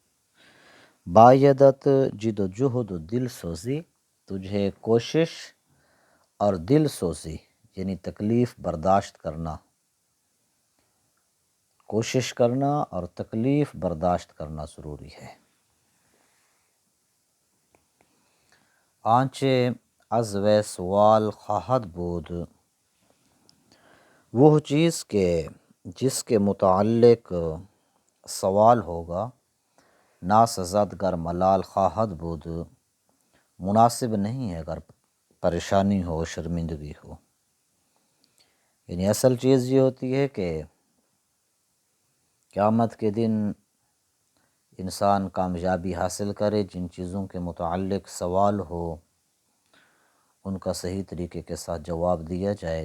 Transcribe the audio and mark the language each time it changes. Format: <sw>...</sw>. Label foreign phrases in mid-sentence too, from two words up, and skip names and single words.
<fa>بایدت جد و جہد و دل سوزی،</fa> <ur>تجھے کوشش اور دل سوزی یعنی تکلیف برداشت کرنا، کوشش کرنا اور تکلیف برداشت کرنا ضروری ہے۔</ur> <fa>آنچه از وی سوال خواہد بود،</fa> <ur>وہ چیز کے جس کے متعلق سوال ہوگا،</ur> <fa>ناسزد گر ملال خواہد بود،</fa> <ur>مناسب نہیں ہے اگر پریشانی ہو، شرمندگی ہو۔ یعنی اصل چیز یہ ہوتی ہے کہ قیامت کے دن انسان کامیابی حاصل کرے، جن چیزوں کے متعلق سوال ہو ان کا صحیح طریقے کے ساتھ جواب دیا جائے۔</ur>